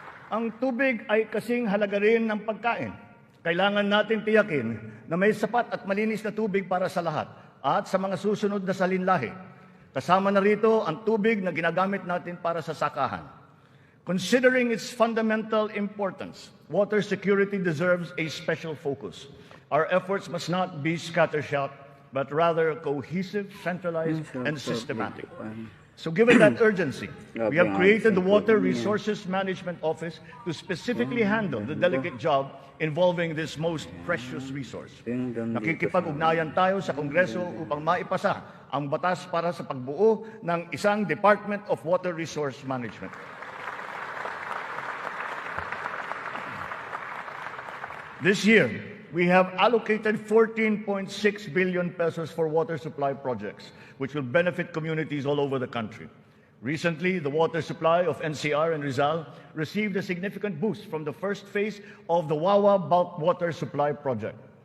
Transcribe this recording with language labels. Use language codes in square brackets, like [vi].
[tl] Ang tubig ay kasing halaga rin ng pagkain. Kailangan natin tiyakin na may sapat at malinis na tubig para sa lahat at sa mga susunod na salinlahi. Kasama na rito ang tubig na ginagamit natin para sa sakahan. [en] Considering its fundamental importance, water security deserves a special focus. Our efforts must not be scattershot, but rather cohesive, centralized, and systematic. So given that urgency, we have created the Water Resources Management Office to specifically handle the delicate job involving this most precious resource. [tl] Nakikipag-ugnayan tayo sa Kongreso upang maipasa ang batas para sa pagbuo ng isang Department of Water Resource Management. [en] This year, we have allocated 14.6 billion pesos for water supply projects, which will benefit communities all over the country. Recently, the water supply of NCR and Rizal received a significant boost from the first phase of the Wawa Bulk Water Supply Project.